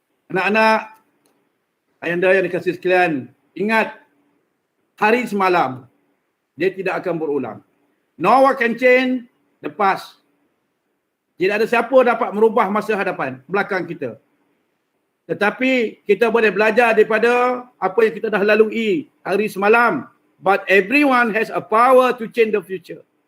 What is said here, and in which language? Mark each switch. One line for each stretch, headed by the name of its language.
Malay: Anak-anak, ayanda yang dikasih sekalian, ingat, hari semalam, dia tidak akan berulang.
English: No one can change the past.
Malay: Tidak ada siapa dapat merubah masa hadapan, belakang kita. Tetapi kita boleh belajar daripada apa yang kita dah lalui hari semalam.
English: But everyone has a power to change the future.